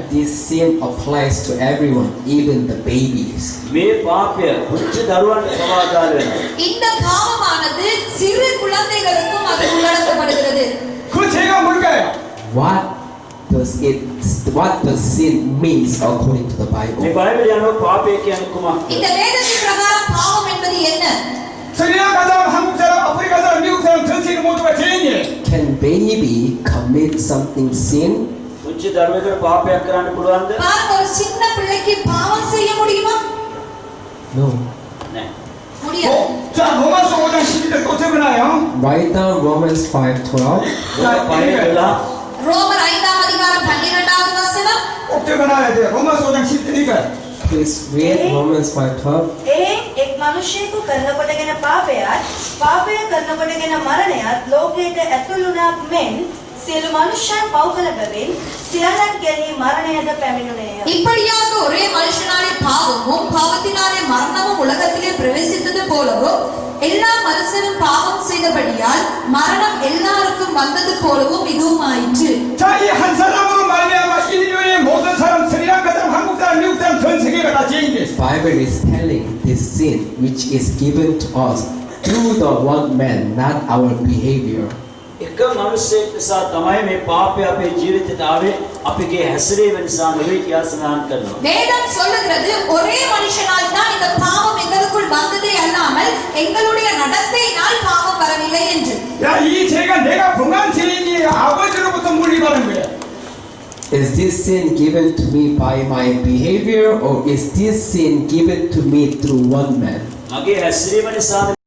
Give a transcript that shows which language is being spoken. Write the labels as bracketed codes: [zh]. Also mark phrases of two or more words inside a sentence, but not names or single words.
[en] This sin applies to everyone, even the babies. [si] මේ පාපය පුංචි දරුවන්ට සමාදාන වෙනවා. [ta] இந்த பாவமானது சிறு குழந்தைகளுக்கும் அது உள்ளடக்கப்படுகிறது. [ko] 그 죄가 뭘까요? [en] What does sin means according to the [si] මේ [en] Bible? [si] බයිබලයේ අනුව පාපය කියන්නේ කුමක්ද? [ta] இந்த வேதத்தின் பிரகாரம் பாவம் என்பது என்ன? [ko] 스리랑카 사람, 한국 사람, 아프리카 사람, 미국 사람, 전 자식 모두가 죄인이에요. [en] Can baby commit something sin? [si] පුංචි දරුවෙකුට පාපයක් කරන්න පුළුවන්ද? [ta] பாருங்க, ஒரு சின்ன பிள்ளைக்கு பாவம் செய்ய முடியுமா? [en] No. [si] නෑ. [ta] முடியாது. [ko] 자, 로마서 5장 12절 또 적어놔요. [en] Write down Romans 5:12. [si] රෝම පහේ 12 [ta] ரோமர் 5ஆம் அதிகாரம் 12வது வசனம். [ko] 꼭 적어놔야 돼요. 로마서 5장 12절. [en] Please read Romans 5:12. [si] එහෙන් එක් මිනිසෙකු කරනකොටගෙන පාපයත් පාපය කරනකොටගෙන මරණයත් ලෝකයට ඇතුළු වුණා මෙන් සියලු මනුෂ්‍යයන් පව් කළ බැවින් සියල්ලන් කෙරෙහි මරණයද පැමිණුණේය. [ta] இப்படியாக ஒரே மனுஷனாலே பாவமும் பாவத்தினாலே மரணமும் உலகத்திலே பிரவேசித்தது போலவும் எல்லா மனுஷரும் பாவம் செய்தபடியால் மரணம் எல்லாருக்கும் வந்தது போலவும் இதுவும் ஆயிற்று. [ko] 자, 이 한 사람으로 말미암아 인류의 모든 사람, 스리랑카 사람, 한국 사람, 미국 사람, 전 세계가 다 죄인이에요. [en] Bible is telling this sin which is given to us through the one man, not our behavior. [si] එක මිනිසෙක් නිසා තමයි මේ පාපය අපේ ජීවිතයට ආවේ. අපගේ හැසිරීම නිසා නෙවෙයි කියලා සඳහන් කරනවා. [ta] வேதம் சொல்லுகிறது ஒரே மனுஷனால் தான் இந்த பாவம் எங்களுக்குள் வந்ததே அல்லாமல் எங்களுடைய நடத்தையினால் பாவம் வரவில்லை என்று. [ko] 야, 이 죄가 내가 범한 죄인이 아버지로부터 물리받은 거야. [en] Is this sin given to me by my behavior, or is this sin given to me through one man? [si] මගේ හැසිරීම නිසා